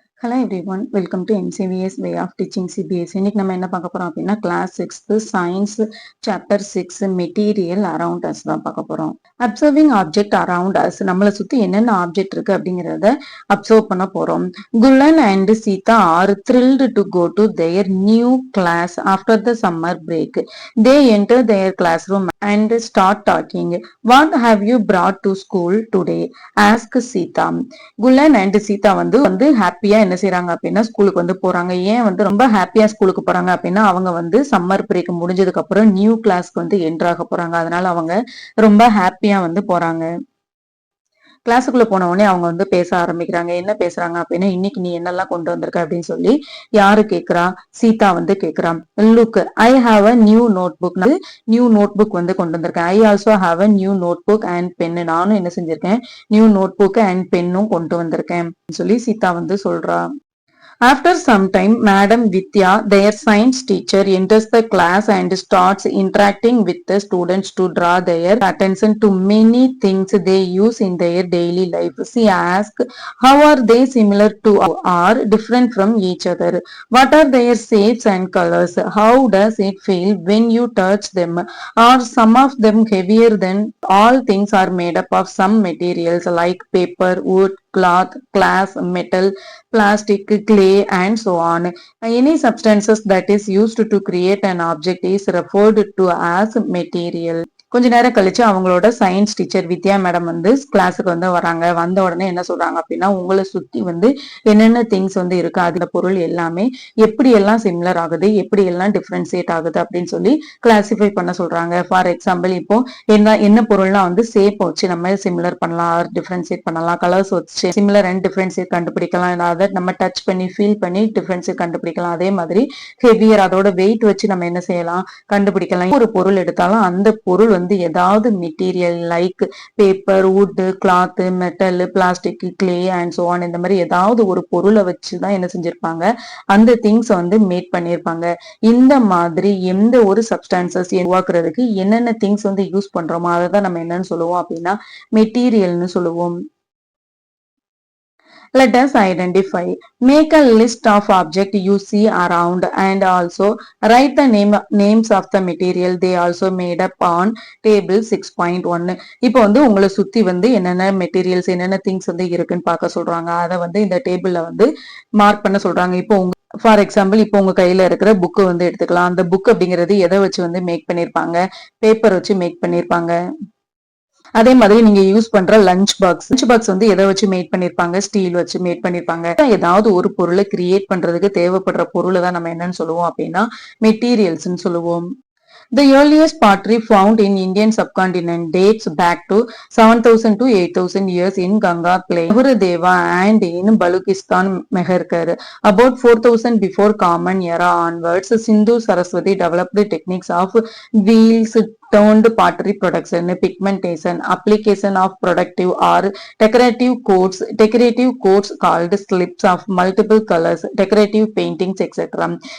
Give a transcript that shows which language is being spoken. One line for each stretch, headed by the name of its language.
English: Hello everyone, welcome to MCVS way of teaching CBSE.
Tamil: இன்னைக்கு நம்ம என்ன பார்க்க போறோம் அப்படின்னா class 6th science chapter 6 material around us தான் பார்க்க போறோம். அப்சர்விங் ஆப்ஜெக்ட் அரவுண்ட் அஸ், நம்மளை சுத்தி என்னென்ன ஆப்ஜெக்ட் இருக்கு அப்படிங்கறத அப்சர்வ் பண்ண போறோம்.
English: Kullan and Sita are thrilled to go to their new class after the summer break. They enter their classroom and start talking. What have you brought to school today? Ask Sita.
Tamil: குல்லன் and Sita வந்து ஹாப்பியா என்ன செய்யறாங்க அப்படின்னா ஸ்கூலுக்கு வந்து போறாங்க. ஏன் வந்து ரொம்ப ஹாப்பியா ஸ்கூலுக்கு போறாங்க அப்படின்னா அவங்க வந்து சம்மர் பிரேக் முடிஞ்சதுக்கு அப்புறம் நியூ கிளாஸ்க்கு வந்து என்ட்ராக போறாங்க. அதனால அவங்க ரொம்ப ஹாப்பியா வந்து போறாங்க. கிளாஸுக்குள்ள போன உடனே அவங்க வந்து பேச ஆரம்பிக்கிறாங்க. என்ன பேசுறாங்க அப்படின்னா, இன்னைக்கு நீ என்னெல்லாம் கொண்டு வந்திருக்க அப்படின்னு சொல்லி யாரு கேக்குறா? சீதா வந்து கேக்குறா.
English: Look, I have a new notebook. New notebook
Tamil: வந்து கொண்டு வந்திருக்கேன்.
English: I also have a new notebook and pen.
Tamil: நானும் என்ன செஞ்சிருக்கேன், நியூ நோட் புக் அண்ட் பென்னும் கொண்டு வந்திருக்கேன் சொல்லி சீதா வந்து சொல்றா.
English: After some time, Madam Vidya, their science teacher, enters the class and starts interacting with the students to draw their attention to many things they use in their daily life. She asks, how are they similar to or different from each other? What are their shapes and colors? How does it feel when you touch them? Are some of them heavier than all things are made up of some materials like paper, wood, cloth, glass, metal, plastic, clay, and so on. Any substances that is used to create an object is referred to as material.
Tamil: கொஞ்ச நேரம் கழிச்சு அவங்களோட science teacher வித்யா madam வந்து கிளாஸுக்கு வந்து வராங்க. வந்த உடனே என்ன சொல்றாங்க அப்படின்னா, உங்களை சுத்தி வந்து என்னென்ன திங்ஸ் வந்து இருக்கு, அதுல பொருள் எல்லாமே எப்படி எல்லாம் சிமிலர் ஆகுது, எப்படி எல்லாம் டிஃபரன்சியேட் ஆகுது அப்படின்னு சொல்லி கிளாசிஃபை பண்ண சொல்றாங்க. ஃபார் எக்ஸாம்பிள், இப்போ என்ன பொருள்னா வந்து ஷேப் வச்சு நம்ம சிமிலர் பண்ணலாம், டிஃபரன்சியேட் பண்ணலாம். கலர்ஸ் வச்சு சிமிலர் அண்ட் டிஃபரன்சியேட் கண்டுபிடிக்கலாம். அதை நம்ம டச் பண்ணி ஃபீல் பண்ணி டிஃபரன்சியேட் கண்டுபிடிக்கலாம். அதே மாதிரி ஹெவியர், அதோட வெயிட் வச்சு நம்ம என்ன செய்யலாம், கண்டுபிடிக்கலாம். ஒரு பொருள் எடுத்தாலும் அந்த பொருள் வந்து ஏதாவது material like paper, would, cloth, metal, plastic, clay and so on, இந்த மாதிரி ஏதாவது ஒரு பொருளை வச்சுதான் என்ன செஞ்சிருப்பாங்க, அந்த திங்ஸ் வந்து மேட் பண்ணிருப்பாங்க. இந்த மாதிரி எந்த ஒரு சப்ஸ்டான்சஸ் உருவாக்குறதுக்கு என்னென்ன திங்ஸ் வந்து யூஸ் பண்றோமோ அதை தான் நம்ம என்னன்னு சொல்லுவோம் அப்படின்னா மெட்டீரியல்னு சொல்லுவோம்.
English: Let us identify. Make a list of objects you see around and also write the names of the material they also made up on table 6.1.
Tamil: இப்போ வந்து உங்களை சுத்தி வந்து என்னென்ன மெட்டீரியல்ஸ் என்னென்ன திங்ஸ் வந்து இருக்குன்னு பார்க்க சொல்றாங்க. அதை வந்து இந்த டேபிள்ல வந்து மார்க் பண்ண சொல்றாங்க. இப்போ ஃபார் எக்ஸாம்பிள், இப்போ உங்க கையில இருக்கிற புக்கு வந்து எடுத்துக்கலாம். அந்த புக் அப்படிங்கிறது எதை வச்சு வந்து மேக் பண்ணிருப்பாங்க, பேப்பர் வச்சு மேக் பண்ணிருப்பாங்க. அதே மாதிரி நீங்க யூஸ் பண்ற லஞ்ச் பாக்ஸ் வந்து எதை வச்சு மேட் பண்ணிருப்பாங்க, ஸ்டீல் வச்சு மேட் பண்ணிருப்பாங்க. ஏதாவது ஒரு பொருளை கிரியேட் பண்றதுக்கு தேவைப்படுற பொருளை தான் நம்ம என்னன்னு சொல்லுவோம் அப்படின்னா மெட்டீரியல்ஸ் சொல்லுவோம்.
English: The earliest pottery found in Indian subcontinent dates back to 7,000 to 8,000 years in Ganga Plain, Nahurdeva, and in Baluchistan, Meherkar. About 4,000 before Common Era onwards, Sindhu Saraswati developed techniques of wheels, turned pottery production, pigmentation, application of productive or decorative coats called slips of multiple colors, decorative paintings, etc.